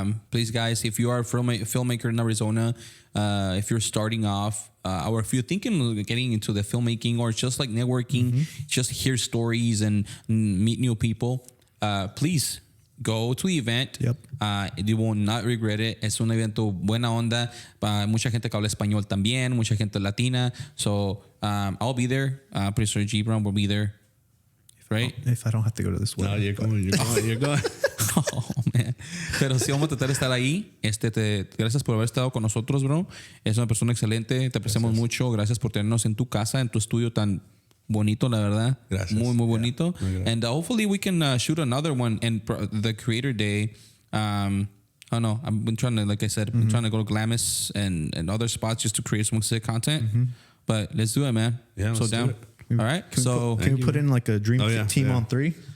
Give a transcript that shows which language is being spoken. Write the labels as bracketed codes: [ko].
[en] Please, guys, if you are a filmmaker in Arizona, if you're starting off, or if you're thinking of getting into the filmmaking or just like networking, just hear stories and meet new people, please go to the event. Yep. You will not regret it. [es] Es un evento buena onda. Mucha gente que habla español también, mucha gente latina. [en] So I'll be there. Pretty sure G Brown will be there. Right? If I don't have to go to this No, wedding. you're going. Oh, man. [es] Pero sí vamos a tratar de estar ahí. Gracias por haber estado con nosotros, bro. Es una persona excelente. Te apreciamos mucho. Gracias por tenernos en tu casa, en tu estudio tan bonito, la verdad. Gracias. Muy, muy bonito. Muy gracias. [en] And hopefully we can shoot another one in the Creator Day. I don't know. I've been trying to, like I said, I'm trying to go to Glamis and other spots just to create some sick content. But let's do it, man. Yeah, so let's do down. it. All right. Can we put in like a dream team on 3?